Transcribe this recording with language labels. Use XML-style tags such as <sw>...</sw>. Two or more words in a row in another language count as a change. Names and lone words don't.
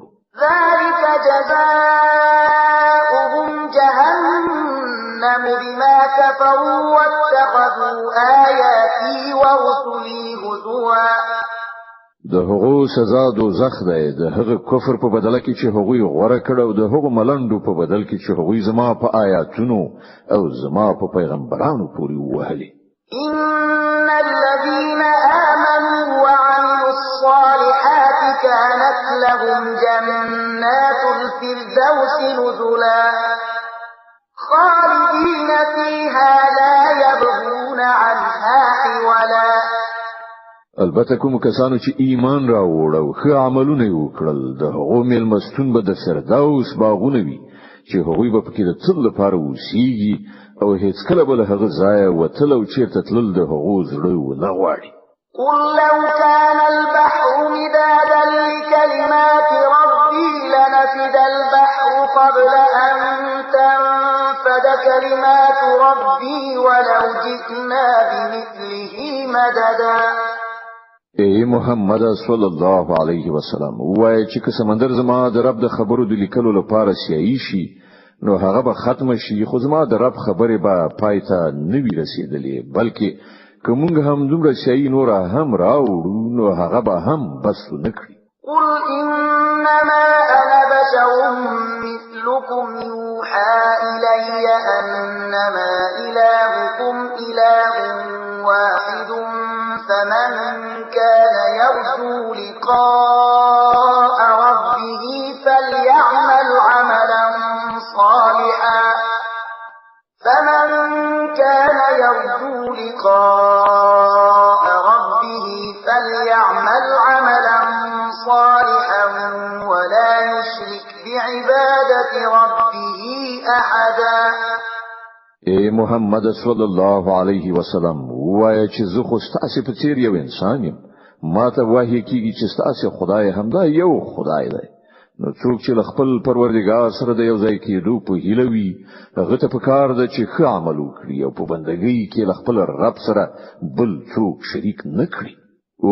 <ar>ذلك جزاؤهم جهنم بما كفروا واتخذوا آياتي ورسلي هزوا.</ar> <ps>د هغو سزا دوزخ دی د هغه کفر په بدله کې چې هغوی غوړه کړ او د هغو ملنډو په بدل کې چې هغوی زما په آیاتونو او زما په پیغمبرانو پورې وهلي.</ps> <ar>إن الذين آمنوا وعملوا الصالحات كانت لهم جنات الفردوس نزلا خالدين فيها لا يبغون عنها حولا.</ar> <ps>البته کوم کسانو چې ایمان راوړ او ښه عملونه وکړل د هغو میلمستون به د فردوس باغونه وي چې هغوی به پکې د تل لپاره اوسېږي او هیڅ کله به له هغه ځایه وتل او چیرته تلل د هغو زړه ونه غواړي.</ps> <ar>قل لو كان البحر مدادا لكلمات ربي لنفد البحر قبل أن تنفد كلمات ربي ولو جئنا بمثله مددا.</ar> <ps>اے محمد</ps> <ar>صلی الله علیه وسلم</ar> <ps>وای چې که سمندر زما د رب د خبرو د لیکلو لپاره سیايي شي نو هغه به ختم شي خو زما د رب خبره به پایته نه وی رسیدلې بلکې کومګ هم دومره سیايي نور هم راوړو نو هغه به هم بس نکړي.</ps> <ar>قل انما انا بشر مثلكم يوحى الي انما الهكم اله واحد فمن كان يرجو لقاء ربه فليعمل عملا صالحا ولا يشرك بعبادة ربه أحدا.</ar> <ps>اے محمد</ps> <ar>صلی الله علیه وسلم</ar> <ps>وای چې زه خو ستاسو په څیر یو انسان یم ما ته وحی کیږي چې ستاسو خدای همدا یو خدای دی. نو څوک چې خپل پروردګار سره د یو ځای کېدو په هیله وي هغه ته پکار ده چې ښه عمل وکړي او په بندګۍ کې خپل رب سره بل څوک شریک نه کړي.</ps>